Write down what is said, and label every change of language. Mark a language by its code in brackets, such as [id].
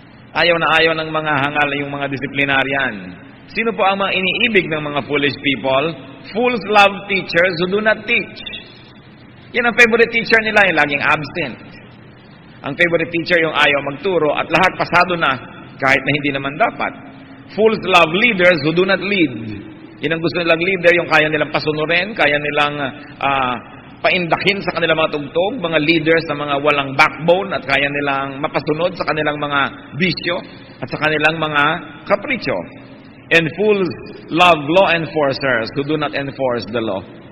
[tl] Ayaw na ayaw ng mga hangal yung mga disiplinarian. Sino po ang mga iniibig ng mga [en] foolish people? Fools love teachers who do not teach. [tl] Yan ang favorite teacher nila, yung laging absent. Ang favorite teacher yung ayaw magturo at lahat pasado na kahit na hindi naman dapat. [en] Fools love leaders who do not lead. [tl] Yan ang gusto nilang leader, yung kaya nilang pasunurin, kaya nilang paindakin sa kanilang mga tugtog, mga leaders na mga walang backbone at kaya nilang mapasunod sa kanilang mga bisyo at sa kanilang mga kapritsyo. [en] And fools love law enforcers who do not enforce the law.